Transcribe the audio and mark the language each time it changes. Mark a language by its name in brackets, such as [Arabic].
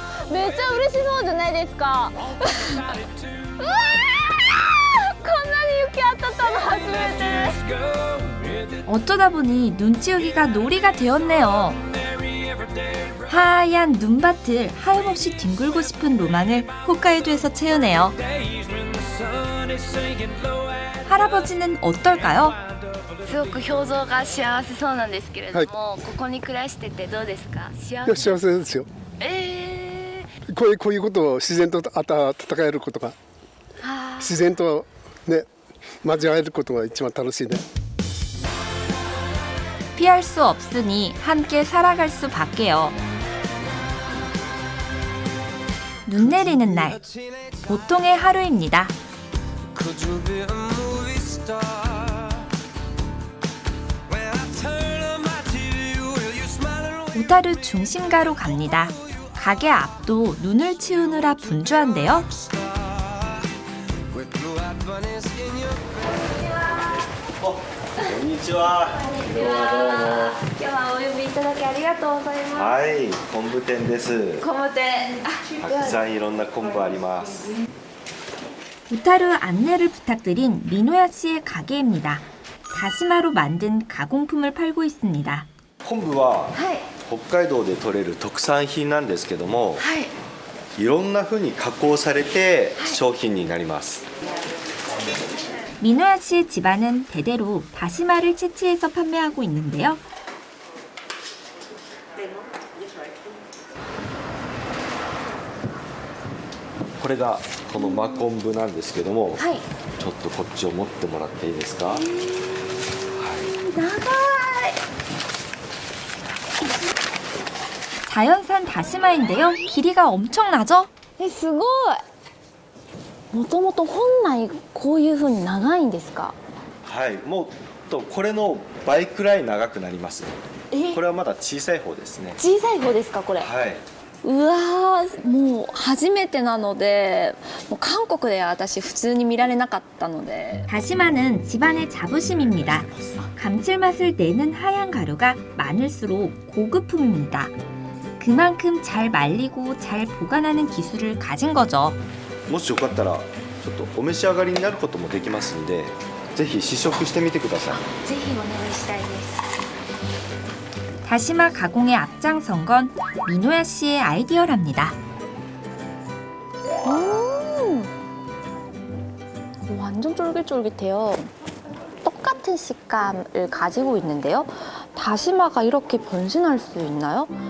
[Japanese] めっちゃ嬉しそうじゃないですか。うわーこんなに雪当たったの初めて。 [Korean] 어쩌다 보니 눈 치우기가 놀이가 되었네요. 하얀 눈밭을 하염없이 뒹굴고 싶은 로망을 홋카이도에서 채우네요. 할아버지는 어떨까요? [Japanese] すごく表情が幸せそうなんですけれども、ここに暮らしててどうですか。幸いや幸せですよこういうことを自然と戦えることが自然とね交わえることが一番楽しいね [Korean] 피할 수 없으니 함께 살아갈 수밖에요. 눈 내리는 날, 보통의 하루입니다. [English] Could you be a movie star? When I turn on my TV, will you smile and wave? [Korean] 오타루 중심가로 갑니다. 가게 앞도 눈을 치우느라 분주한데요. [English] With blue-eyed bunnies in your [Japanese] こんにちは。今日はどうも。今日はお呼びいただきありがとうございます。はい、昆布店です。昆布店。たくさんいろんな昆布あります。 [Korean] 오타루 안내를 부탁드린 미노야 씨의 가게입니다. 다시마로 만든 가공품을 팔고 있습니다. [Japanese] 昆布ははい北海道で採れる特産品なんですけども、はい。いろんな風に加工されて商品になります。 [Korean] 민호야 씨의 집안은 대대로 다시마를 채취해서 판매하고 있는데요. [Japanese] これがこの真昆布なんですけども、はい。ちょっとこっちを持ってもらっていいですか。 [Korean] 자연산 다시마인데요. 길이가 엄청나죠? [Japanese] すごい。もともと本来こういう風に長いんですか？はい、もっとこれの倍くらい長くなります。これはまだ小さい方ですね。小さい方ですかこれ？はい。うわー、もう初めてなので、もう韓国では私普通に見られなかったので。 [Korean] 다시마는 집안의 자부심입니다. 감칠맛을 내는 하얀 가루가 많을수록 고급품입니다. 그만큼 잘 말리고 잘 보관하는 기술을 가진 거죠. [Japanese] もしよかったらちょっとお召し上がりになることもできますんで、ぜひ試食してみてください。ぜひお願いしたいです。 [Korean] 다시마 가공에 앞장선 건 민호야 씨의 아이디어랍니다. 완전 쫄깃쫄깃해요. 똑같은 식감을 가지고 있는데요. 다시마가 이렇게 변신할 수 있나요?